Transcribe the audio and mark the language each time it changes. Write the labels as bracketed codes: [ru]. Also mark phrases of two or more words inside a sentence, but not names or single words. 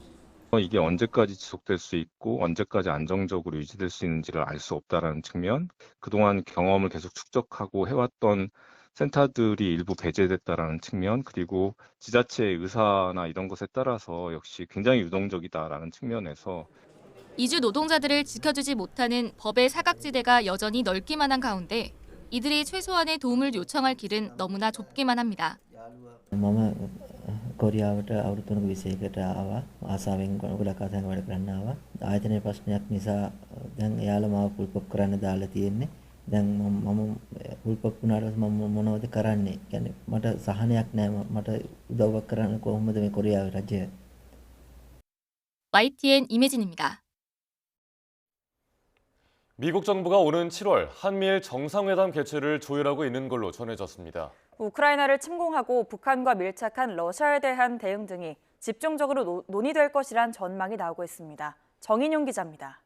[ko] 이게 언제까지 지속될 수 있고 언제까지 안정적으로 유지될 수 있는지를 알 수 없다는 측면, 그동안 경험을 계속 축적하고 해왔던 센터들이 일부 배제됐다는 측면, 그리고 지자체의 의사나 이런 것에 따라서 역시 굉장히 유동적이다라는 측면에서 이주 노동자들을 지켜주지 못하는 법의 사각지대가 여전히 넓기만 한 가운데 이들이 최소한의 도움을 요청할 길은 너무나 좁기만 합니다. [si] මම කොරියාවට අවුරුදු 3ක විසයකට ආවා. ආසාවෙන් ගොඩක් ආසාවෙන් වැඩ කරන්න ආවා. ආයතනයේ ප්‍රශ්නයක් නිසා දැන් එයාලා මාව පුල්පොප් කරන්න දාලා තියෙන්නේ. දැන් මම පුල්පොප් වුණාට මම මොනවද කරන්නේ? يعني මට සහනයක් නැහැ. මට උදව්වක් කරන්න කොහොමද මේ කොරියාවේ රජය? [ko] YTN 임혜진입니다. 미국 정부가 오는 7월 한미일 정상회담 개최를 조율하고 있는 걸로 전해졌습니다. 우크라이나를 침공하고 북한과 밀착한 러시아에 대한 대응 등이 집중적으로 논의될 것이란 전망이 나오고 있습니다.